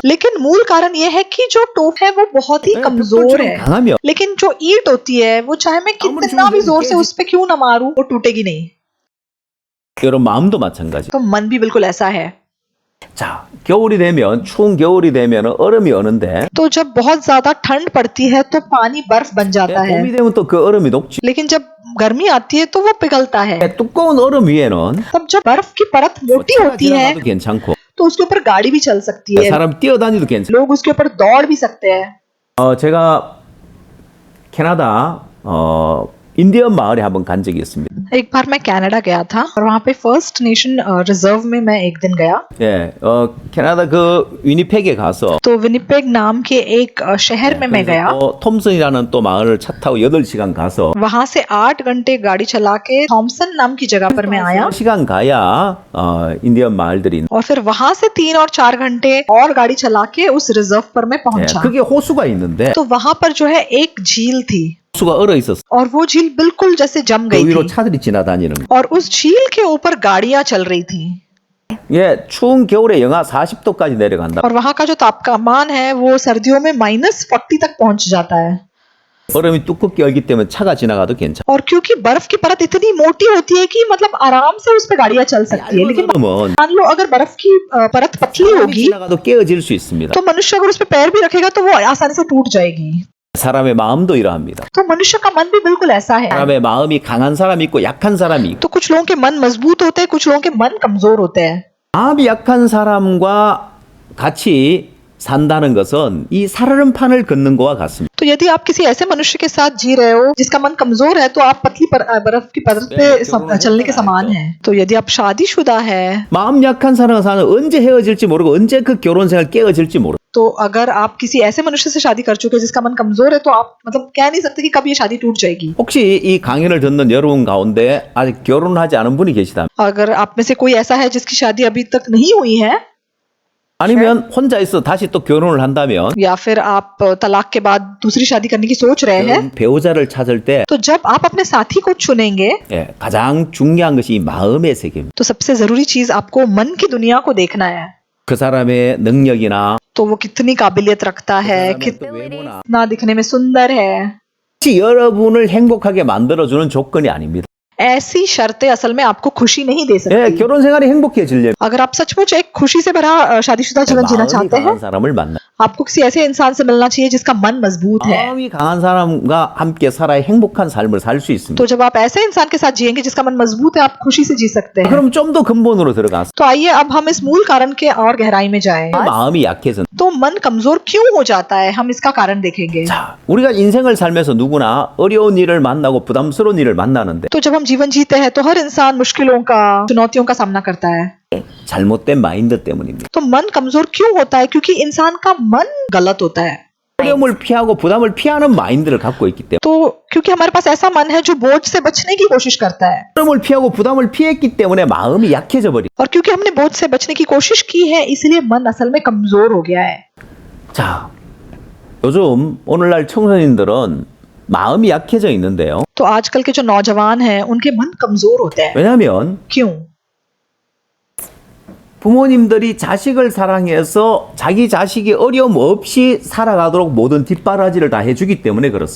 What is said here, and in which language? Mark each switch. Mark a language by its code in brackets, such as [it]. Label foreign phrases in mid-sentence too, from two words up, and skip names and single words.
[hi] लेकिन मूल कारण ये है कि जो टोफू है वो बहुत ही कमजोर है। [ko] 강하면 [hi] लेकिन जो ईंट होती है वो चाहे मैं कितना भी जोर से उस पे क्यों ना मारूं वो टूटेगी नहीं। [ko] 여러분 마음도 마찬가지. [hi] तो मन भी बिल्कुल ऐसा है। [ko] 자, 겨울이 되면 추운 겨울이 되면 얼음이 어는데 [hi] तो जब बहुत ज्यादा ठंड पड़ती है तो पानी बर्फ बन जाता है, [ko] 봄이 되면 또 그 얼음이 녹지. [hi] लेकिन जब गर्मी आती है तो वो पिघलता है। [ko] 두꺼운 얼음 위에는 [hi] तब जब बर्फ की परत मोटी [ko] 차가 [hi] होती है [ko] 지나가도 괜찮고 [hi] तो उसके ऊपर गाड़ी भी चल सकती है, [ko] 사람 뛰어다니도 괜찮아. [hi] लोग उसके ऊपर दौड़ भी सकते हैं। [ko] 제가 캐나다 인디언 마을에 한번 간 적이 있습니다. [hi] एक बार मैं कनाडा गया था और वहाँ पे [en] First Nation reserve [hi] में मैं एक दिन गया। [ko] 예, 캐나다 그 위니펙에 가서 [hi] तो विनिपेग नाम के एक शहर में मैं गया। [ko] 톰슨이라는 또 마을을 차 타고 8시간 가서 [hi] वहाँ से 8 घंटे गाड़ी चला के थॉमसन नाम की जगह पर मैं आया, [ko] 3시간 가야 인디언 마을들이 있는. [hi] और फिर वहाँ से 3 और 4 घंटे और गाड़ी चला के उस रिजर्व पर मैं [ko] 예, [hi] पहुंचा। [ko] 그게 호수가 있는데 [hi] तो वहाँ पर जो है एक झील थी [ko] 호수가 얼어 있었어. [hi] और वो झील बिल्कुल जैसे जम [ko] 그 [hi] गई [ko] 위로 [hi] थी [ko] 차들이 지나다니는 거. [hi] और उस झील के ऊपर गाड़ियां चल रही थी। [ko] 예, 추운 겨울에 영하 40도까지 내려간다. [hi] और वहाँ का जो तापमान है वो सर्दियों में -40 तक पहुंच जाता है। [ko] 얼음이 두껍게 얼기 때문에 차가 지나가도 괜찮아. [hi] और क्योंकि बर्फ की परत इतनी मोटी होती है कि मतलब आराम से उस पे गाड़ियां चल सकती है, लेकिन [ko] 얼음은 [hi] मान लो अगर बर्फ की परत पतली [ko] 사람이 [hi] होगी [ko] 지나가도 깨어질 수 있습니다. [hi] तो मनुष्य अगर उस पे पैर भी रखेगा तो वो आसानी से टूट जाएगी। [ko] 사람의 마음도 이러합니다. [hi] तो मनुष्य का मन भी बिल्कुल ऐसा है। [ko] 사람의 마음이 강한 사람이 있고 약한 사람이 있고 [hi] तो कुछ लोगों के मन मजबूत होते हैं, कुछ लोगों के मन कमजोर होते हैं। [ko] 마음이 약한 사람과 같이 산다는 것은 이 살얼음판을 걷는 거와 같습니다. [hi] तो यदि आप किसी ऐसे मनुष्य के साथ जी रहे हो जिसका मन कमजोर है तो आप पतली बर्फ की परत पे चलने के समान है। तो यदि आप शादीशुदा है [ko] 마음 약한 사람과 사는 언제 헤어질지 모르고 언제 그 결혼 생활 깨어질지 모르고 [hi] तो अगर आप किसी ऐसे मनुष्य से शादी कर चुके हैं जिसका मन कमजोर है तो आप मतलब कह नहीं सकते कि कब ये शादी टूट जाएगी। [ko] 혹시 이 강연을 듣는 여러분 가운데 아직 결혼하지 않은 분이 계시다면 [hi] अगर आप में से कोई ऐसा है जिसकी शादी अभी तक नहीं हुई है [ko] 아니면 혼자 있어 다시 또 결혼을 한다면 [hi] या फिर आप तलाक के बाद दूसरी शादी करने की सोच रहे हैं, [ko] 배우자를 찾을 때 [hi] तो जब आप अपने साथी को चुनेंगे [ko] 예, 가장 중요한 것이 이 마음의 세계입니다. [hi] तो सबसे जरूरी चीज आपको मन की दुनिया को देखना है। [ko] 그 사람의 능력이나 [hi] तो वो कितनी काबिलियत रखता है, [ko] 사람의 또 [hi] कितना [ko] 외모나 [hi] दिखने में सुंदर है। [ko] 여러분을 행복하게 만들어주는 조건이 아닙니다. [hi] ऐसी शर्तें असल में आपको खुशी नहीं दे [ko] 예, [hi] सकती। [ko] 결혼 생활이 행복해지려면 [hi] अगर आप सचमुच एक खुशी से भरा शादीशुदा जीवन जीना [ko] 마음이 [hi] चाहते हैं, [ko] 강한 사람을 만나. [hi] आपको किसी ऐसे इंसान से मिलना चाहिए जिसका मन मजबूत है। [ko] 마음이 강한 사람과 함께 살아야 행복한 삶을 살 수 있습니다. [hi] तो जब आप ऐसे इंसान के साथ जिएंगे जिसका मन मजबूत है, आप खुशी से जी सकते हैं। [ko] 그럼 좀 더 근본으로 들어가서 [hi] तो आइए अब हम इस मूल कारण के और गहराई में जाएं। [ko] 마음이 약해진. [hi] तो मन कमजोर क्यों हो जाता है, हम इसका कारण देखेंगे। [ko] 자, 우리가 인생을 살면서 누구나 어려운 일을 만나고 부담스러운 일을 만나는데 [hi] तो जब हम जीवन जीते हैं तो हर इंसान मुश्किलों का, चुनौतियों का सामना करता है। [ko] 잘못된 마인드 때문입니다. [hi] तो मन कमजोर क्यों होता है? क्योंकि इंसान का मन गलत होता है। [ko] 어려움을 피하고 부담을 피하는 마인드를 갖고 있기 때문에 [hi] तो क्योंकि हमारे पास ऐसा मन है जो बोझ से बचने की कोशिश करता है, [ko] 어려움을 피하고 부담을 피했기 때문에 마음이 약해져 버리. [hi] और क्योंकि हमने बोझ से बचने की कोशिश की है, इसलिए मन असल में कमजोर हो गया है। [ko] 자, 요즘 오늘날 청소년들은 마음이 약해져 있는데요. [hi] तो आजकल के जो नौजवान हैं उनके मन कमजोर होते हैं। [ko] 왜냐하면 [hi] क्यों? [ko] 부모님들이 자식을 사랑해서 자기 자식이 어려움 없이 살아가도록 모든 뒷바라지를 다 해주기 때문에 그렇습니다.